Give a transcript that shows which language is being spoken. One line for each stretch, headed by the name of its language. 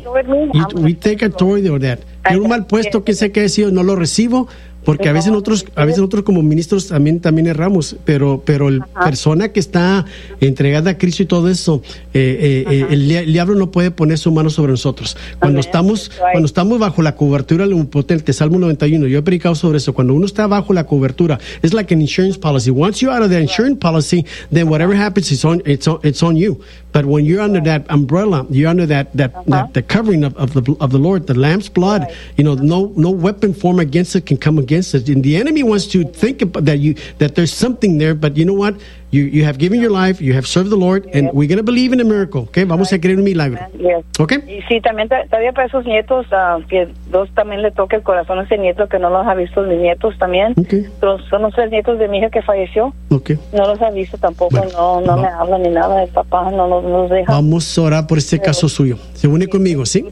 English: know it means, we take authority over that.
Spanish: En un mal puesto, que sé que ha sido, no lo recibo, porque a veces nosotros como ministros también erramos, pero el persona que está entregada a Cristo y todo eso, el diablo no puede poner su mano sobre nosotros. Cuando estamos bajo la cobertura del Omnipotente, Salmo 91, yo he predicado sobre eso, cuando uno está bajo la cobertura, es
English: like an insurance policy. Once you're out of the insurance policy, then whatever happens, it's on you. But when you're under that umbrella, you're under that the covering of the Lord, the Lamb's blood, you know, no weapon formed against it can come against it. And the enemy wants to think about that there's something there, but you know what? You have given your life, you have served the Lord, and we're going to believe in a miracle, okay?
Spanish: Vamos a creer en un milagro.
English: Yes. Okay?
Spanish: Y sí, también todavía para esos nietos, que Dios también le toque el corazón a ese nieto que no los ha visto, mis nietos también.
English: Okay.
Spanish: Son los tres nietos de mi hija que falleció.
English: Okay.
Spanish: No los ha visto tampoco, bueno, no me habla ni nada de papá, no los deja. Vamos a orar por este caso suyo. Se une conmigo, ¿sí?